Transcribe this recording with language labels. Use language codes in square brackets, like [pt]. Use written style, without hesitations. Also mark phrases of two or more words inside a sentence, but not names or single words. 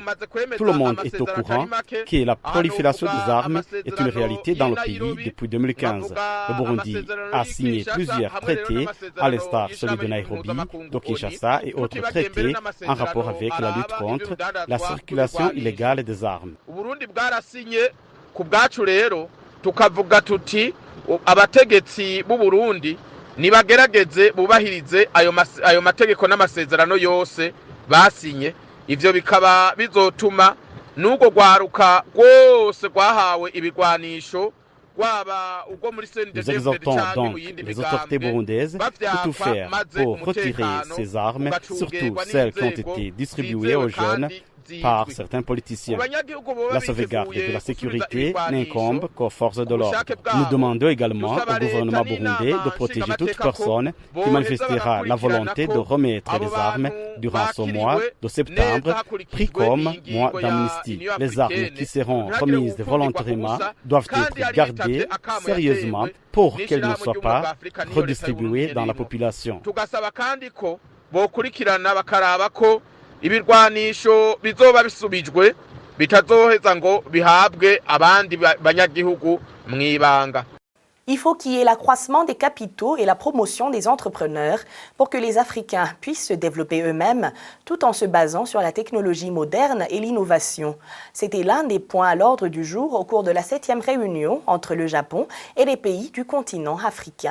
[fr] Tout le monde est au courant que la prolifération des armes est une réalité dans le pays depuis 2015. Le Burundi a signé plusieurs traités à l'instar celui de Nairobi, de Kinshasa et autres traités en rapport avec la lutte contre la circulation illégale des armes. [rn] Uburundi bwarasinye ku bwacu rero tukavuga tuti abategetsi b'u Burundi nibagerageze bubahirize ayo mategeko n'amasezerano yose basinye, ivyo bikaba bizotuma n'ugo gwaruka rwose rwahawe ibigwanisho. [fr] Nous exhortons donc les autorités burundaises de tout faire pour retirer ces armes, surtout celles qui ont été distribuées aux jeunes par certains politiciens. La sauvegarde de la sécurité n'incombe qu'aux forces de l'ordre. Nous demandons également au gouvernement burundais de protéger toute personne qui manifestera la volonté de remettre les armes durant ce mois de septembre, pris comme mois d'amnistie. Les armes qui seront remises volontairement doivent être gardées sérieusement pour qu'elles ne soient pas redistribuées dans la population. [rn] Ibirwanisho bizoba bisubijwe bitazoheza ngo bihabwe abandi banyagihugu mwibanga. [fr] Il faut qu'il y ait l'accroissement des capitaux et la promotion des entrepreneurs pour que les Africains puissent se développer eux-mêmes tout en se basant sur la technologie moderne et l'innovation. C'était l'un des points à l'ordre du jour au cours de la 7e réunion entre le Japon et les pays du continent africain.